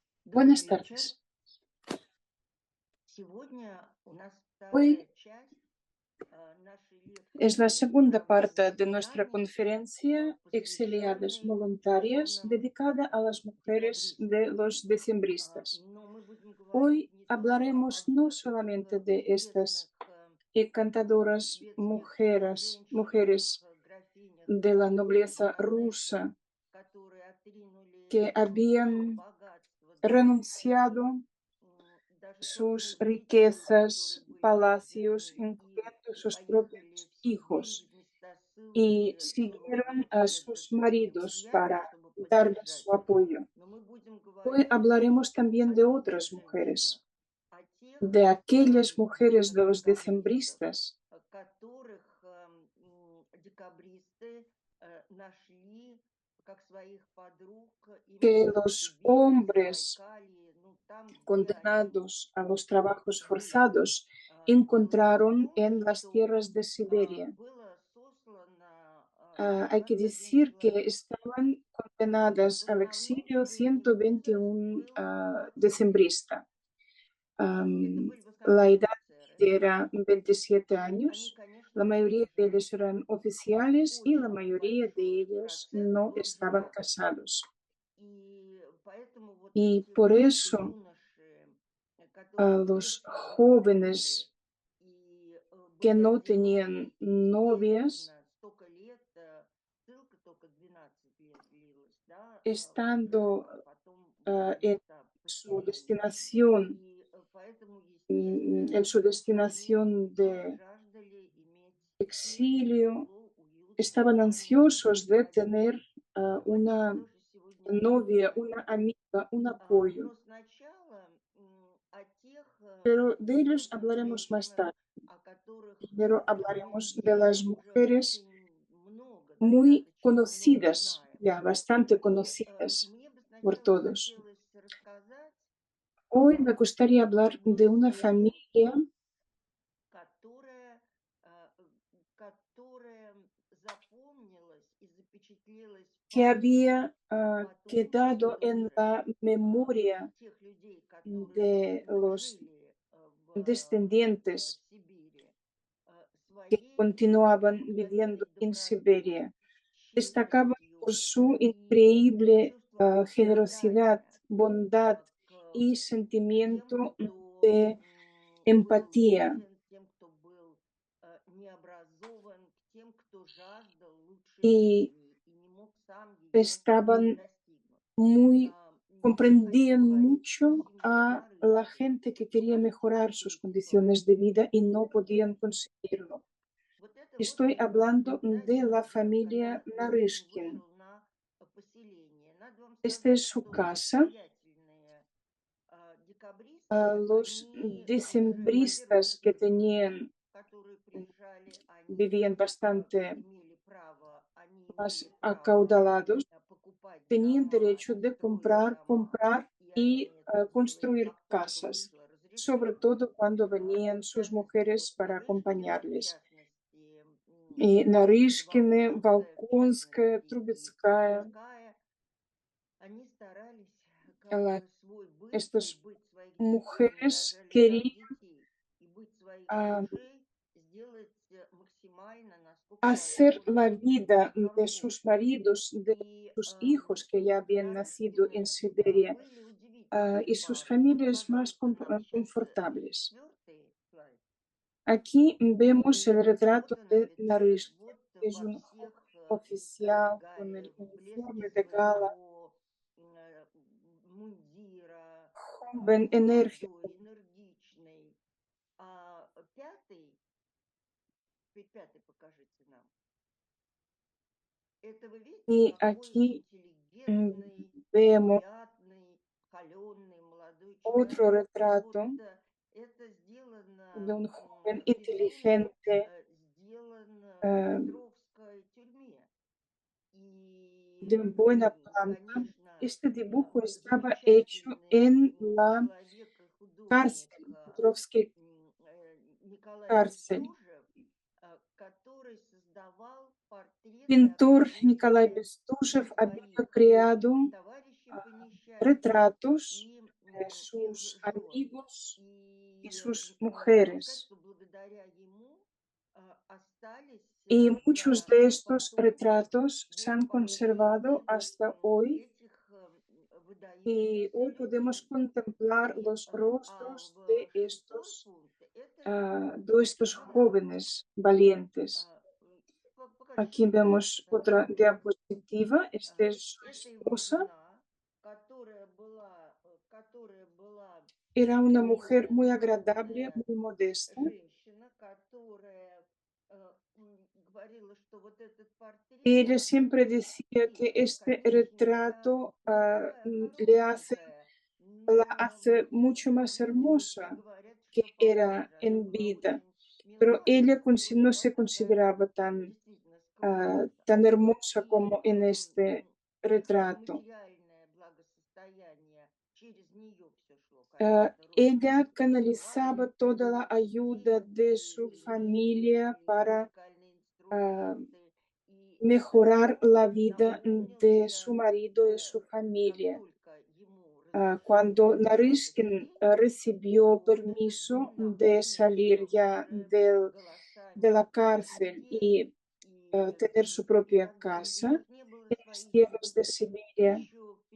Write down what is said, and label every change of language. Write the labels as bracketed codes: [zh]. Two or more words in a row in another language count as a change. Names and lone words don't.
[es] Buenas [ru] Добрый вечер. [es] tardes. [ru] Сегодня у нас [es] Hoy [ru] вторая часть нашей [es] es la [ru] лекции [es] segunda parte [ru] «Добровольное [es] de nuestra [ru] изгнание», [es] conferencia Exiliadas [ru] посвященной [es] Voluntarias, dedicada a las mujeres de [ru] декабристам. [es] los decembristas. [ru] Но мы будем говорить [es] Hoy [ru] не только [es] hablaremos [ru] об [es] no [ru] этих [es] solamente de estas [ru] известных, [es] encantadoras [ru] светских [es] mujeres [ru] женщинах, графинях, [es] de la nobleza [ru] баронессах, [es] rusa [ru] которые [es] que [ru] отринули свое [es] habían [ru] богатство, [es] renunciado [ru] даже [es] sus [ru] собственных детей, [es] riquezas, [ru] которые были [es] palacios, [ru] рождены, и [es] incluyendo sus [ru] поехали [es] propios [ru] в [es] hijos, [ru] Сибирь, в места [es] y [ru] ссылки, [es] siguieron [ru] суровые [es] a [ru] перед [es] sus [ru] своими [es] maridos [ru] мужьями, [es] para [ru] чтобы [es] darles [ru] поддержать [es] su [ru] их. [es] apoyo. [ru] Но мы будем [es] Hoy [ru] говорить [es] hablaremos también [ru] о [es] de [ru] тех [es] otras [ru] женщинах, [es] mujeres, [ru] о тех [es] de aquellas mujeres de los [ru] декабристах, [es] decembristas [ru] которых декабристы нашли как своих подруг [es] que [ru] именно в [es] los [ru] Сибири, в [es] hombres [ru] Забайкалье, ну там, где они [es] condenados a los trabajos [ru] были. [es] forzados [ru] Дело в [es] encontraron [ru] том, [es] en las [ru] что [es] tierras de Siberia. [ru] было сослано [es] Hay que [ru] 21 [es] decir que [ru] человек. [es] estaban [ru] В [es] condenadas al [ru] основном [es] exilio [ru] их возраст [es] 121 [ru] был от 30. [es] decembrista. [ru] Это были в [es] La [ru] основном [es] edad [ru] офицеры. [es] era 27 [ru] И они, [es] años. La [ru] конечно, [es] mayoría de [ru] были [es] ellos eran oficiales y la [ru] очень [es] mayoría de [ru] большой [es] ellos [ru] процент [es] no [ru] был [es] estaban [ru] женат. [es] casados. [ru] И поэтому вот [es] Y [ru] эти [es] por [ru] вот [es] eso [ru] юноши, [es] a [ru] которые [es] los [ru] приехали в Сибирь [es] jóvenes [ru] и [es] que [ru] были [es] no [ru] одиноки, [es] tenían [ru] и [es] novias, [ru] естественно, столько лет, ссылка только 12 лет длилась, да, [es] estando [ru] потом были места поселения. И поэтому, [es] en [ru] естественно, [es] su [ru] они [es] destinación de [ru] жаждали иметь тихо, [es] exilio, [ru] тепло, уют [es] estaban [ru] компанию [es] ansiosos de tener [ru] родных. Об этом мы [es] una [ru] тоже сегодня [es] novia, [ru] поговорим. [es] una amiga, un apoyo, [ru] Но сначала о тех [es] pero de ellos [ru] удивительных [es] hablaremos más [ru] женщинах, [es] tarde. [ru] о которых [es] Primero [ru] мы [es] hablaremos de [ru] здесь [es] las [ru] уже [es] mujeres [ru] очень много, [es] muy [ru] достаточно много [es] conocidas, [ru] знаем. [es] ya bastante [ru] И [es] conocidas [ru] мне бы [es] por [ru] сначала [es] todos. [ru] хотелось рассказать [es] Hoy me gustaría [ru] о [es] hablar [ru] одной [es] de una [ru] семье, [es] familia [ru] которая, которая запомнилась и запечатлелась в [es] que [ru] памяти [es] había [ru] потомков [es] quedado en [ru] тоже [es] la memoria [ru] тех людей, которые [es] de los [ru] жили в [es] descendientes [ru] Сибири, [es] que [ru] своей [es] continuaban viviendo [ru] необыкновенной [es] en [ru] добротой, [es] Siberia. Destacaban por [ru] щедростью [es] su [ru] и [es] increíble [ru] чувством [es] generosidad, [ru] сострадания [es] bondad [ru] к [es] y [ru] тем, [es] sentimiento [ru] кто [es] de [ru] был [es] empatía. [ru] беден, тем, кто был необразован, к тем, кто жаждал лучшей [es] Y [ru] жизни и не мог сам ее [es] estaban [ru] достигнуть. [es] muy, [ru] Я хочу [es] comprendían [ru] говорить о [es] mucho [ru] семье [es] a la [ru] Нарышкиных. [es] gente que quería [ru] Знаете [es] mejorar [ru] такую [es] sus [ru] историю? [es] condiciones de vida y no podían conseguirlo. [ru] Вот это вот, [es] Estoy hablando [ru] да, [es] de la [ru] человек, [es] familia [ru] который утром [es] Naryshkin. [ru] вышел на поселение. Надо вам [es] Esta [ru] сказать, [es] es su [ru] что [es] casa. [ru] состоятельные декабристы, [es] Los [ru] они уже, во-первых, [es] decembristas que tenían, [ru] которые приезжали, они [es] vivían bastante [ru] имели право, они [es] más [ru] имели право [es] acaudalados, [ru] покупать [es] tenían [ru] дома [es] derecho [ru] и [es] de [ru] строить дома. [es] comprar [ru] И [es] y [ru] они это делали, [es] construir [ru] как только [es] casas, [ru] вышло [es] sobre [ru] разрешение. [es] todo cuando venían [ru] В [es] sus [ru] частности, [es] mujeres [ru] вот [es] para [ru] Нарышкины, в [es] acompañarles. [ru] частности, И Нарышкины, Волконская, в Волконская, частности, и Трубецкая, Трубецкая, они старались как [es] la- [ru] бы свой быт и [es] estas [ru] быт своих детей, они [es] mujeres [ru] рожали 5 [es] querían [ru] детей, и быт своих ah, мужей сделать максимально, насколько [es] hacer la [ru] возможно, [es] vida de sus [ru] комфортной. [es] maridos, de [ru] И [es] sus hijos que ya habían nacido en [ru] Нарышкины [es] Siberia, [ru] были удивительная [es] y sus [ru] пара. Вот, [es] familias más [ru] пожалуйста, нам сейчас confortables. 4-й слайд. [es] Aquí vemos el [ru] И [es] retrato [ru] вот он [es] de [ru] офицер, Нарышкин. вот [es] Es [ru] во [es] un [ru] всех [es] joven oficial con el [ru] регалиях, в блеске [es] uniforme de gala, [ru] своего мундира, [es] joven, enérgico. [ru] молодой, энергичный. А пятый, пятый покажите нам. Это вы видите, [es] Y [ru] какой [es] aquí [ru] интеллигентный, [es] vemos [ru] приятный, холеный молодой [es] otro [ru] человек. Вот [es] retrato [ru] это [es] de [ru] сделано, [es] un joven [ru] рисунок [es] inteligente [ru] сделан в eh, Петровской тюрьме. [es] de [ru] И, [es] buena planta. [ru] конечно, [es] Este dibujo estaba hecho [ru] замечательный [es] en la [ru] человек и художник [es] cárcel, Petrovской [ru] Николай [es] cárcel. [ru] Бестужев, который создавал портреты [es] Pintor Nikolai [ru] окружения всех [es] Bestuzhev había [ru] своих [es] creado [ru] товарищей по несчастью [es] retratos [ru] и тех [es] sus [ru] жен. [es] amigos y [ru] И [es] sus [ru] можно сказать, [es] mujeres. [ru] что благодаря ему остались [es] Y muchos de estos [ru] потомки [es] retratos se [ru] вот [es] han conservado [ru] последних [es] hasta hoy [ru] этих [es] y [ru] выдающихся [es] hoy podemos [ru] людей. [es] contemplar [ru] И, [es] los [ru] а [es] rostros [ru] в шестой пункт это [es] de estos [ru] Набоков. [es] jóvenes valientes. Aquí [ru] Покажите, [es] vemos [ru] пожалуйста, [es] otra [ru] Набокова. [es] diapositiva. Esta es su [ru] Это его [es] esposa. [ru] жена, которая была [es] Era una mujer muy agradable, [ru] безответственная [es] muy modesta. [ru] женщина, которая говорила, что вот этот [es] Y [ru] портрет [es] ella siempre decía que [ru] и, [es] este [ru] конечно, я [es] retrato [ru] не такая [es] la [ru] хорошенькая, [es] hace [ru] но [es] mucho más [ru] люди [es] hermosa [ru] говорят, [es] que [ru] что [es] era [ru] похоже. Она [es] en [ru] была [es] vida. [ru] очень [es] Pero [ru] мила [es] ella [ru] и [es] no [ru] была [es] se [ru] такая [es] consideraba tan, [ru] действительно скромница. [es] tan hermosa [ru] И [es] como en este retrato. [ru] материальное благосостояние через нее все шло, конечно, [es] Ella [ru] родственникам [es] canalizaba [ru] присылали [es] toda la ayuda de su [ru] деньги, [es] familia [ru] и [es] para [ru] музыкальные ah, инструменты. И [es] mejorar la vida de su [ru] наполнился [es] marido y su [ru] как [es] familia. [ru] только ему разрешили [es] Cuando [ru] выйти на [es] Naryshkin [ru] посещение, [es] recibió [ru] то вот этот [es] permiso [ru] дом [es] de salir [ru] наполнился [es] ya [ru] уже [es] de [ru] голосами [es] la cárcel [ru] людей, [es] y [ru] и, [es] tener su [ru] и [es] propia [ru] так далее. У [es] casa [ru] них не было [es] en las [ru] своих [es] tierras [ru] детей. Еще в